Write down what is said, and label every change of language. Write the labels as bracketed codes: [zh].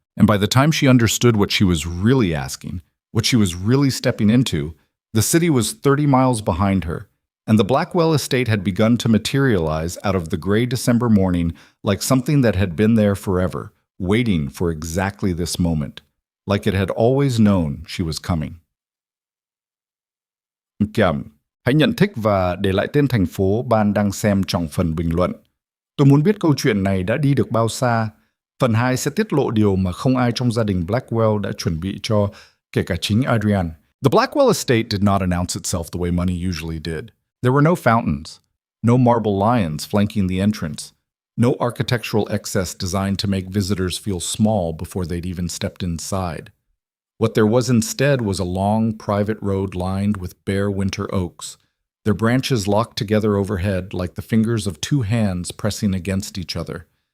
[en] And by the time she understood what she was really asking, what she was really stepping into, the city was 30 miles behind her, and the Blackwell estate had begun to materialize out of the gray December morning like something that had been there forever, waiting for exactly this moment, like it had always known she was coming. [vi] Hãy nhận thích và để lại tên thành phố bạn đang xem trong phần bình luận. Tôi muốn biết câu chuyện này đã đi được bao xa. Phần 2 sẽ tiết lộ điều mà không ai trong gia đình Blackwell đã chuẩn bị cho, kể cả chính Adrian. [en] The Blackwell estate did not announce itself the way money usually did. There were no fountains, no marble lions flanking the entrance, no architectural excess designed to make visitors feel small before they'd even stepped inside. What there was instead was a long, private road lined with bare winter oaks, their branches locked together overhead like the fingers of two hands pressing against each other.